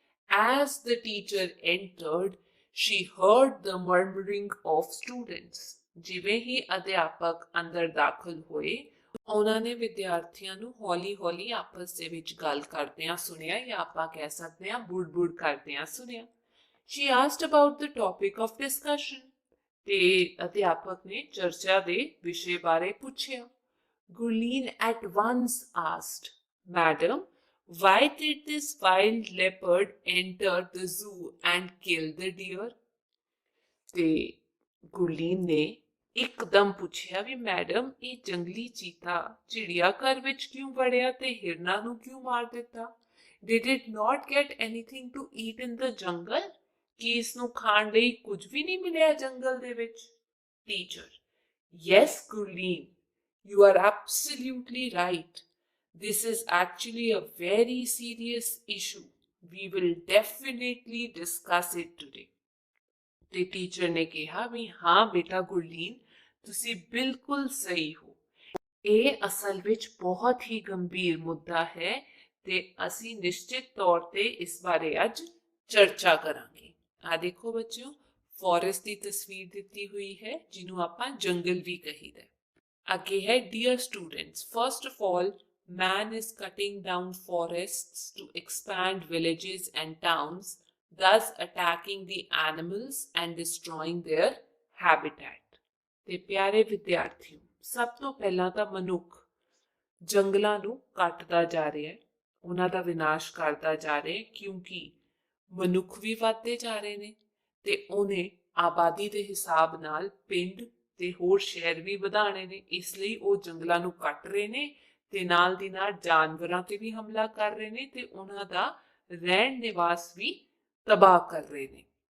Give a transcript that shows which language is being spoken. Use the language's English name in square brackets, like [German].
[English] As the teacher entered, she heard the murmuring of students. [Punjabi] ਜਿਵੇਂ ਹੀ ਅਧਿਆਪਕ ਅੰਦਰ ਦਾਖਲ ਹੋਏ, ਉਹਨਾਂ ਨੇ ਵਿਦਿਆਰਥੀਆਂ ਨੂੰ ਹੌਲੀ-ਹੌਲੀ ਆਪਸ ਦੇ ਵਿੱਚ ਗੱਲ ਕਰਦਿਆਂ ਸੁਣਿਆ ਜਾਂ ਆਪਾਂ ਕਹਿ ਸਕਦੇ ਹਾਂ ਬੁੜ-ਬੁੜ ਕਰਦਿਆਂ ਸੁਣਿਆ। [English] She asked about the topic of discussion. [Punjabi] ਤੇ ਅਧਿਆਪਕ ਨੇ ਚਰਚਾ ਦੇ ਵਿਸ਼ੇ ਬਾਰੇ ਪੁੱਛਿਆ। [English] Gurleen at once asked, Madam, why did this wild leopard enter the zoo and kill the deer? [Punjabi] ਤੇ ਗੁਰਲੀਨ ਨੇ ਇੱਕਦਮ ਪੁੱਛਿਆ ਵੀ ਮੈਡਮ ਇਹ ਜੰਗਲੀ ਚੀਤਾ ਚਿੜੀਆ ਘਰ ਵਿੱਚ ਕਿਉਂ ਵੜਿਆ ਤੇ ਹਿਰਨਾਂ ਨੂੰ ਕਿਉਂ ਮਾਰ ਦਿੱਤਾ? [English] Did it not get anything to eat in the jungle? [Punjabi] ਕਿ ਇਸ ਨੂੰ ਖਾਣ ਲਈ ਕੁਝ ਵੀ ਨਹੀਂ ਮਿਲਿਆ ਜੰਗਲ ਦੇ ਵਿੱਚ? [English] Teacher, yes, Gurleen, you are absolutely right. This is actually a very serious issue. We will definitely discuss it today. [Punjabi] ਤੇ ਟੀਚਰ ਨੇ ਕਿਹਾ ਵੀ ਹਾਂ ਬੇਟਾ ਗੁਰਲੀਨ, ਤੁਸੀਂ ਬਿਲਕੁਲ ਸਹੀ ਹੋ। ਇਹ ਅਸਲ ਵਿੱਚ ਬਹੁਤ ਹੀ ਗੰਭੀਰ ਮੁੱਦਾ ਹੈ ਤੇ ਅਸੀਂ ਨਿਸ਼ਚਿਤ ਤੌਰ ਤੇ ਇਸ ਬਾਰੇ ਅੱਜ ਚਰਚਾ ਕਰਾਂਗੇ। ਆ ਦੇਖੋ ਬੱਚਿਓ, ਫੋਰੈਸਟ ਦੀ ਤਸਵੀਰ ਦਿੱਤੀ ਹੋਈ ਹੈ ਜਿਹਨੂੰ ਆਪਾਂ ਜੰਗਲ ਵੀ ਕਹੀਦਾ। ਅੱਗੇ ਹੈ [English] Dear students, first of all man is cutting down forests to expand villages and towns, thus attacking the animals and destroying their habitat. [Punjabi] ਤੇ ਪਿਆਰੇ ਵਿਦਿਆਰਥੀਓ, ਸਭ ਤੋਂ ਪਹਿਲਾਂ ਤਾਂ ਮਨੁੱਖ ਜੰਗਲਾਂ ਨੂੰ ਕੱਟਦਾ ਜਾ ਰਿਹਾ ਹੈ, ਉਹਨਾਂ ਦਾ ਵਿਨਾਸ਼ ਕਰਦਾ ਜਾ ਰਿਹਾ ਹੈ ਕਿਉਂਕਿ ਮਨੁੱਖ ਵੀ ਵੱਧਦੇ ਜਾ ਰਹੇ ਨੇ ਤੇ ਉਹਨੇ ਆਬਾਦੀ ਦੇ ਹਿਸਾਬ ਨਾਲ ਪਿੰਡ ਤੇ ਹੋਰ ਸ਼ਹਿਰ ਵੀ ਵਧਾਣੇ ਨੇ, ਇਸ ਲਈ ਉਹ ਜੰਗਲਾਂ ਨੂੰ ਕੱਟ ਰਹੇ ਨੇ ਤੇ ਨਾਲ ਦੀ ਨਾਲ ਜਾਨਵਰਾਂ ਤੇ ਵੀ ਹਮਲਾ ਕਰ ਰਹੇ ਨੇ ਤੇ ਉਹਨਾਂ ਦਾ ਰਹਿਣ ਨਿਵਾਸ ਵੀ ਤਬਾਹ ਕਰ ਰਹੇ ਨੇ।